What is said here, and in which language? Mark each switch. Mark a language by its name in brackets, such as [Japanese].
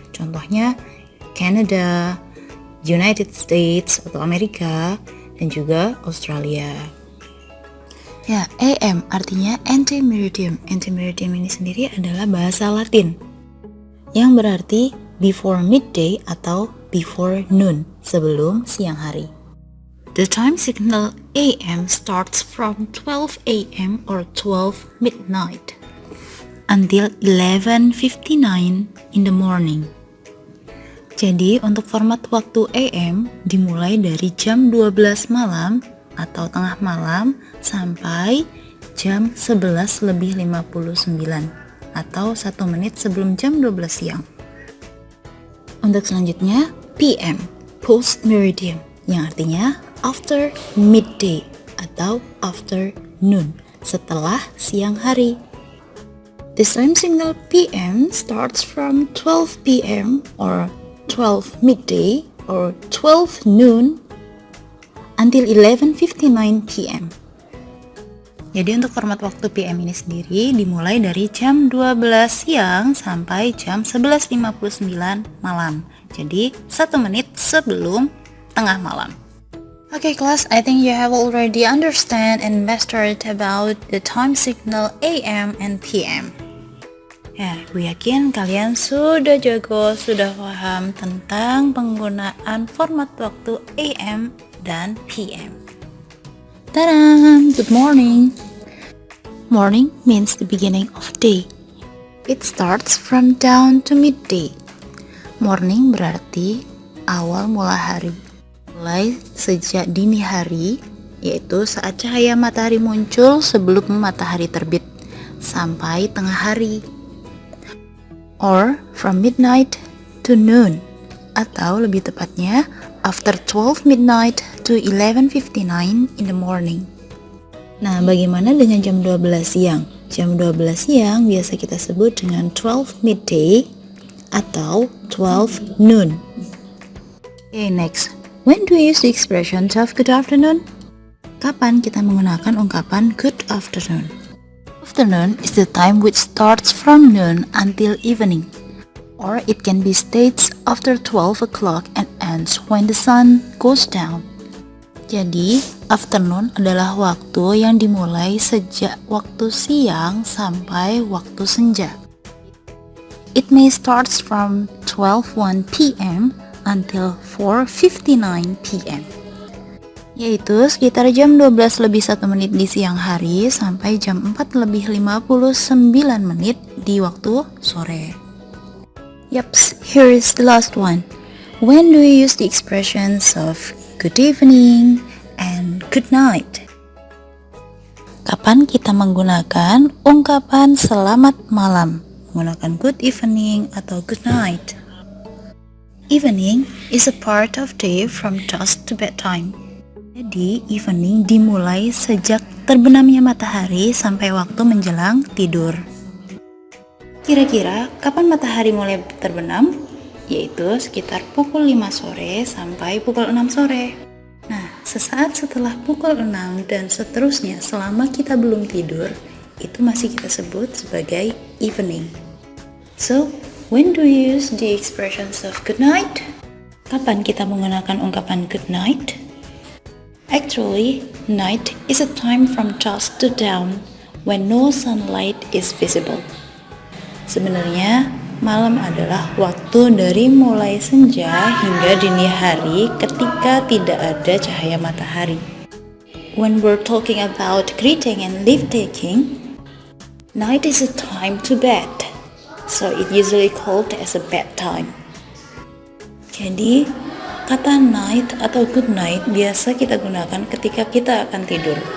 [Indonesian] Contohnya Canada, United States atau Amerika, dan juga Australia. Ya, AM artinya antemeridium. Antemeridium ini sendiri adalah bahasa Latin yang berarti [English] before midday [Indonesian] atau [English] before noon, [Indonesian] sebelum siang hari. [English] The time signal AM starts from 12 AM or 12 midnight until 11:59 in the morning. [Indonesian] Jadi untuk format waktu AM dimulai dari jam 12 malam atau tengah malam sampai jam 11:59 atau 1 menit sebelum jam 12 siang. Untuk selanjutnya PM, post meridium, yang artinya [English] after midday [Indonesian] atau [English] after noon, [Indonesian] setelah siang hari. [English] The time signal PM starts from 12 PM or 12 midday or 12 noon until 11:59 PM. [Indonesian] Jadi untuk format waktu PM ini sendiri dimulai dari jam 12 siang sampai jam 11:59 malam. Jadi 1 menit sebelum tengah malam. [English] Okay class, I think you have already understand and mastered about the time signal AM and PM. [Indonesian] Ya, gue yakin kalian sudah jago, sudah paham tentang penggunaan format waktu AM dan PM. [English] Ta-da! Good morning! Morning means the beginning of day. It starts from dawn to midday. [Indonesian] Morning berarti awal mula hari. Mulai sejak dini hari, yaitu saat cahaya matahari muncul sebelum matahari terbit, sampai tengah hari. [English] Or from midnight to noon, [Indonesian] atau lebih tepatnya [English] after 12 midnight to 11:59 in the morning. [Indonesian] Nah, bagaimana dengan jam 12 siang? Jam 12 siang biasa kita sebut dengan 12 midday atau 12 noon. [English] Okay, next. When do we use the expression of good afternoon? [Indonesian] Kapan kita menggunakan ungkapan good afternoon? [English] Afternoon is the time which starts from noon until evening. Or it can be states after 12 o'clock and ends when the sun goes down. [Indonesian] Jadi, afternoon adalah waktu yang dimulai sejak waktu siang sampai waktu senja. [English] It may start from 12:01 p.m. until 4:59 p.m. [Indonesian] Yaitu sekitar jam 12 lebih 1 menit di siang hari sampai jam 4 lebih 59 menit di waktu sore. [English] Yups, here is the last one. When do we use the expressions of good evening and good night? [Indonesian] Kapan kita menggunakan ungkapan selamat malam? Menggunakan [English] good evening [Indonesian] atau [English] good night. Evening is a part of day from dusk to bedtime. [Indonesian] Jadi, evening dimulai sejak terbenamnya matahari sampai waktu menjelang tidur. Kira-kira kapan matahari mulai terbenam? Yaitu sekitar pukul 5 sore sampai pukul 6 sore. Nah, sesaat setelah pukul 6 dan seterusnya selama kita belum tidur, itu masih kita sebut sebagai evening. [English] So, when do you use the expressions of good night? [Indonesian] Kapan kita menggunakan ungkapan good night? [English] Actually, night is a time from dusk to dawn when no sunlight is visible. [Indonesian] Sebenarnya, malam adalah waktu dari mulai senja hingga dini hari ketika tidak ada cahaya matahari. [English] When we're talking about greeting and leave-taking, night is a time to bed, so it usually called as a bedtime. [Indonesian] Jadi, kata night atau good night biasa kita gunakan ketika kita akan tidur.